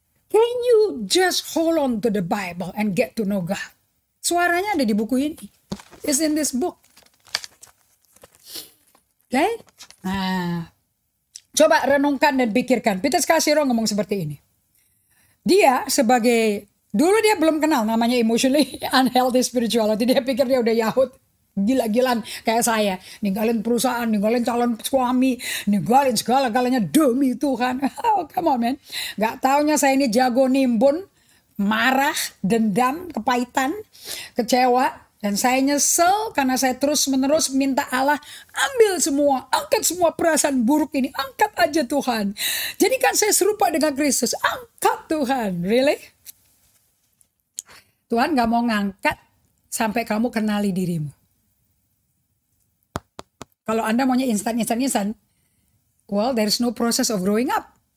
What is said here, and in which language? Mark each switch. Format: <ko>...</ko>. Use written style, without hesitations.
<en>Can you just hold on to the Bible and get to know God?</en> <id>Suaranya ada di buku ini.</id> <en>It's in this book.</en> <id>Okay? Nah. Coba renungkan dan pikirkan. Peter Scarsero ngomong seperti ini. Dia dulu dia belum kenal namanya emotionally unhealthy spirituality. Dia pikir dia udah Yahud. Gila-gilaan kayak saya. Ninggalin perusahaan, ninggalin calon suami, ninggalin segala-galanya demi Tuhan.</id> <en>Oh, come on man.</en> <id>Gak taunya saya ini jago nimbun, marah, dendam, kepahitan, kecewa. Dan saya nyesel karena saya terus-menerus minta Allah ambil semua, angkat semua perasaan buruk ini, angkat aja Tuhan. Jadikan saya serupa dengan Kristus, angkat Tuhan. Really? Tuhan gak mau ngangkat sampai kamu kenali dirimu. Kalau Anda maunya instan,</id> <en>well there's no process of growing up.</en>